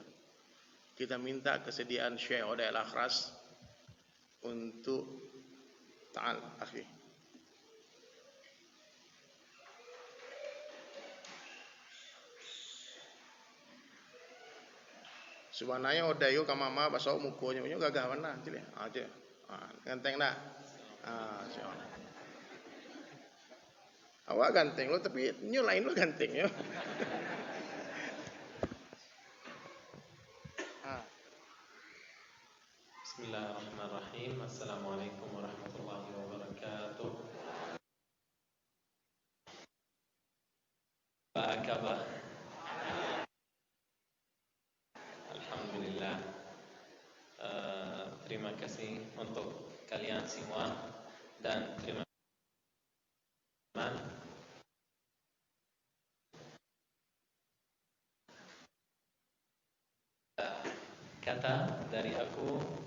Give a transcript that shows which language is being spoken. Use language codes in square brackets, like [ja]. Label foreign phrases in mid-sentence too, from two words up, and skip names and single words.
[id] Kita minta kesediaan Syekh Odai Al-Akhras untuk [ar] تعال أخي. [min] Sebenarnya Odai yo ka mama baso mukonya yo gagah mana cile. Aja. [id] Ganteng dah. Siapa? [min] Awak ganteng lo tapi nyo lain lo ganteng yo. [id] Bismillahirrahmanirrahim. [ar] السلام عليكم ورحمة الله وبركاته. [id] Apa kabar? Alhamdulillah. Terima kasih untuk kalian semua dan terima kasih kata dari aku.